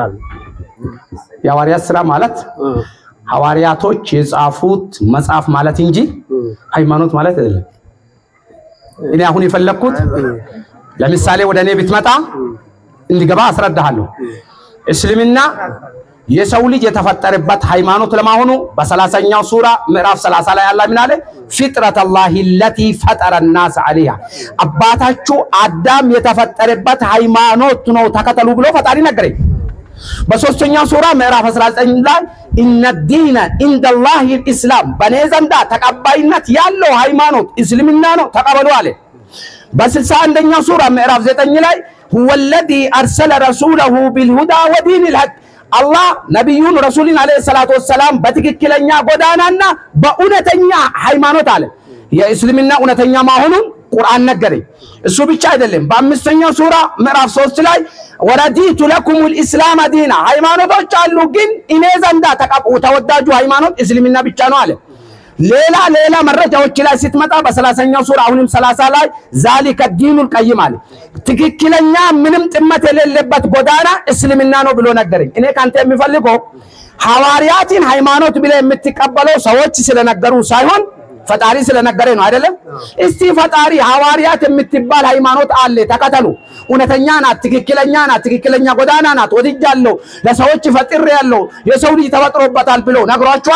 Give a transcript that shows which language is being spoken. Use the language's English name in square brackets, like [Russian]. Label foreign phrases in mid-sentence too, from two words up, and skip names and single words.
[Amharic] የሐዋርያት ስራ ማለት ሐዋርያቶች የጻፉት መጽሐፍ ማለት እንጂ ሃይማኖት ማለት አይደለም እኔ አሁን የፈለኩት ለምሳሌ ወደ እኔ ብትመጣ እንዲገባ አስረዳሃለሁ እስልምና የሰው ልጅ የተፈጠረበት ሃይማኖት ለማሆኑ በ30ኛው ሱራ ምዕራፍ 30 ላይ አላህ ምን አለ [Arabic] فطرة الله التي فطر الناس عليها [Amharic] አባታችሁ አዳም የተፈጠረበት ሃይማኖት ነው ተከተሉ ብሎ ፈጣሪ ነገረኝ በሶስተኛው ሱራ ምዕራፍ 19 ላይ [Arabic] ان الدين عند الله الاسلام [Amharic] በነዘንዳ ተቀባይነት ያለው ሃይማኖት እስልምና ነው ተቀበሉ አለ በ61ኛው ሱራ ምዕራፍ 9 ላይ [Arabic] هو الذي ارسل رسوله بالهدى ودين الحق الله [Amharic] ነብዩን ረሱልን [Arabic] عليه الصلاة والسلام [Amharic] በትክክለኛ ጎዳናና በእውነተኛ ሃይማኖት አለ የእስልምና እውነተኛ ማሆኑን ቁርአን ነገረኝ እሱ ብቻ አይደለም በአምስተኛው ሱራ ምዕራፍ 3 ላይ [Arabic] ورضيت لكم الإسلام دينا [Amharic] ሃይማኖቶች አሉ ግን እኔ ዘንዳ ተወዳጁ ሃይማኖት እስልምና ብቻ ነው አለ ሌላ መረጃዎች ላይ ስትመጣ በ30ኛው ሱራ አሁንም 30 ላይ [Arabic] ذلك الدين القيم [Amharic] አለ ትክክለኛ ምንም ጥመት የሌለበት ጎዳና እስልምና ነው ብሎ ነገረኝ እኔ ካንተ የሚፈልገው ሐዋርያትን ሃይማኖት ብለ የምትቀበለው ሰዎች ስለነገሩ ሳይሆን ፈጣሪ ስለነገረ ነው አይደለም እስቲ ፈጣሪ ሐዋርያት የምትባል ሃይማኖት አለ ተከተሉ እውነተኛ ናት ትክክለኛ ጎዳና ናት ወድጃለሁ ለሰዎች ፈጥሬ ያለው የሰው ልጅ ተፈጥሮበታል ብሎ ነግሯቸዋል